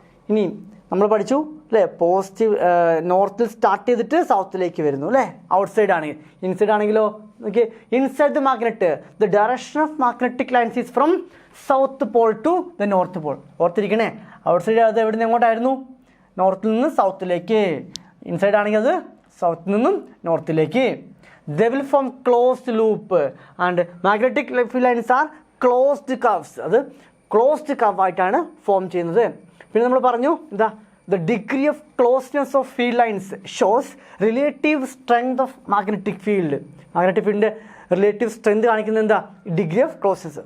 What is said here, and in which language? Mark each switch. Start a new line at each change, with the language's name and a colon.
Malayalam: ഇനി നമ്മൾ പഠിച്ചു അല്ലേ, പോസിറ്റീവ് നോർത്തിൽ സ്റ്റാർട്ട് ചെയ്തിട്ട് സൗത്തിലേക്ക് വരുന്നു അല്ലേ, ഔട്ട് സൈഡ് ആണെങ്കിൽ. ഇൻസൈഡ് ആണെങ്കിലോ okay,
English: Inside the magnet the direction of magnetic lines is from south pole to the north pole.
Malayalam: ഓർത്തിരിക്കണേ, out side അത് എവിടെ നിന്ന് എങ്ങോട്ടായിരുന്നു, നോർത്തിൽ നിന്ന് സൗത്തിലേക്ക്. ഇൻസൈഡ് ആണെങ്കിൽ അത് സൗത്തിൽ നിന്നും നോർത്തിലേക്ക്.
English: They will form closed loop and magnetic field lines are
Malayalam: closed curves, അത് closed curve ആയിട്ടാണ് form ചെയ്യുന്നത്. പിന്നെ നമ്മൾ പറഞ്ഞു എന്താ,
English: The degree of closeness of field lines shows relative strength of magnetic field.
Malayalam: Magnetic ഫീൽഡിൻ്റെ relative strength കാണിക്കുന്നത് എന്താ, degree of closeness.